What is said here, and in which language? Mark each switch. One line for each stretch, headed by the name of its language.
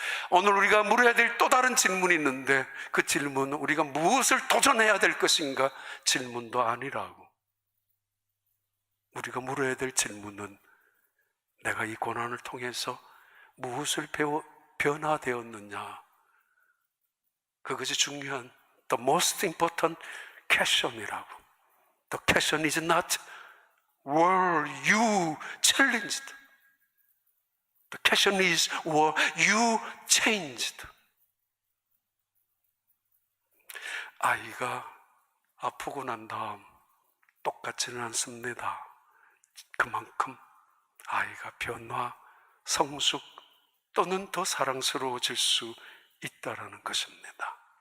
Korean: 오늘 우리가 물어야 될 또 다른 질문이 있는데, 그 질문은 우리가 무엇을 도전해야 될 것인가 질문도 아니라고. 우리가 물어야 될 질문은 내가 이 고난을 통해서 무엇을 변화되었느냐, 그것이 중요한
English: the most important question
Korean: 이라고.
English: The question is not were you challenged. The question is were you changed.
Korean: 아이가 아프고 난 다음 똑같지는 않습니다. 그만큼 아이가 변화, 성숙 또는 더 사랑스러워질 수 있다라는 것입니다.